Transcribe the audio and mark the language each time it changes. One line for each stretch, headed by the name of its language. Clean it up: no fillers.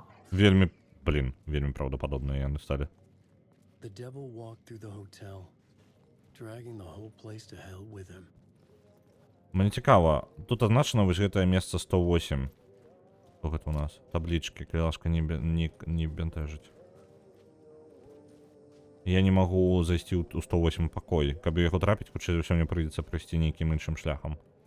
Belarusian: Вельмі, вельмі правдопадобныя яны сталі.
English: The devil walked through the hotel, dragging the whole place to hell with him.
Belarusian: Мне цікава, тут азначана вось гэтае месца 108. Што гэта у нас? Таблічкі, калашка не бентежыць. Я не магу зайсці ў 108 пакой. Каб яго трапіць, хутчэй за ўсё мне прыйдзецца прайсці нейкім іншым шляхам.